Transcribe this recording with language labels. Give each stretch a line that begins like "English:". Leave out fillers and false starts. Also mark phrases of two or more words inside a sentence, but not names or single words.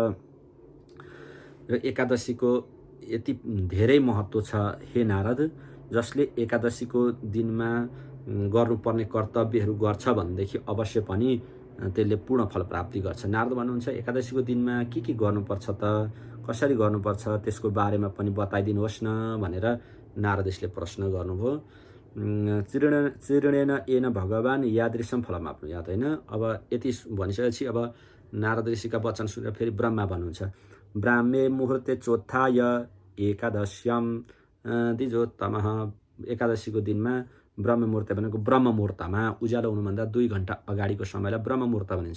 Nepali: र एकादशीको यति धेरै महत्त्व छ हे नारद, जसले एकादशीको दिनमा गर्नुपर्ने कर्तव्यहरू गर्छ भनेदेखि अवश्य पनि त्यसले पूर्ण फल प्राप्ति गर्छ। नारद भन्नुहुन्छ एकादशीको दिनमा के गर्नुपर्छ त, कसरी गर्नुपर्छ त्यसको बारेमा पनि बताइदिनुहोस् न भनेर नारदले प्रश्न गर्नुभयो।
Sanskrit: चिर्णेन येन भगवान् यादृशं फलमाप्नुयात्,
Nepali: होइन। अब यति भनिसकेपछि अब नारद ऋषिका वचन सुनेर फेरि ब्रह्मा भन्नुहुन्छ
Sanskrit: ब्राह्मे मुहुर्ते चोत्थाय एकादश्याम द्विजोत्तमः।
Nepali: एकादशीको दिनमा ब्रह्म मुहुर्त भनेको ब्रह्म मुहुर्तमा, उज्यालो हुनुभन्दा 2 घण्टा अगाडिको समयलाई ब्रह्म मुहुर्त भनिन्छ।